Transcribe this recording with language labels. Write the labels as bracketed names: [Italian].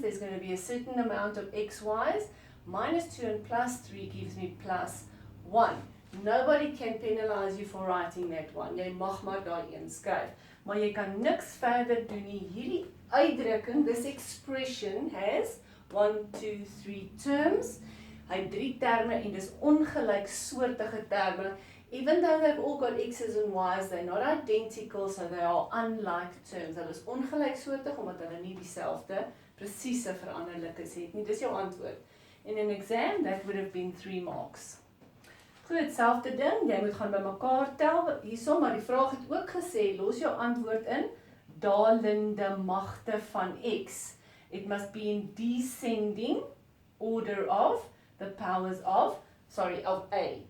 [English] There's going to be a certain amount of xy's. Minus 2 and plus 3 gives me plus 1. Nobody can penalize you for writing that one. [Afrikaans] Jy mag maar daai een skryf. Maar jy kan niks verder doen nie. Hierdie uitdrukking, [English] this expression has 1, 2, 3 terms. [Afrikaans] Hy het 3 terme en dis ongelyksoortige terme. [English] Even though they've all got x's and y's, they're not identical, so they are unlike terms. [Afrikaans] Hulle is ongelyksoortig omdat hulle nie dieselfde presiese veranderlikes het nie. Dis jou antwoord. [English] In an exam, that would have been 3 marks. [Afrikaans] Goed, selfde ding, jy moet gaan bymekaar tel hierso, maar die vraag het ook gesê, los jou antwoord in dalende magte van x. [English] It must be in descending order of the powers of a.